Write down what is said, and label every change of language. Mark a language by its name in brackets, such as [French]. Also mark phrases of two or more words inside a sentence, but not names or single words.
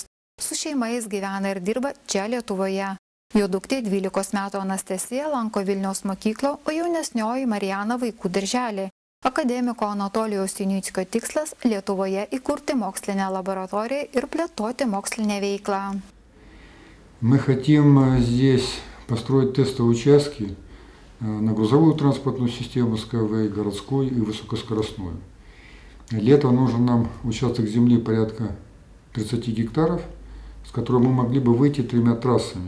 [Lithuanian] Su šeima jis gyvena ir dirba čia Lietuvoje. Jo duktė 12 metų Anastasija lanko Vilniaus mokyklą, o jaunesnioji Marijana vaikų darželį. Akademiko Anatolijaus Junickio tikslas Lietuvoje įkurti mokslinę laboratoriją ir plėtoti mokslinę veiklą. [Russian] Мы хотим здесь построить тестовые участки на грузовую транспортную систему Skyway, городскую и высокоскоростную. Для этого нужен нам участок земли порядка 30 гектаров, с которого мы могли бы выйти 3 трассами.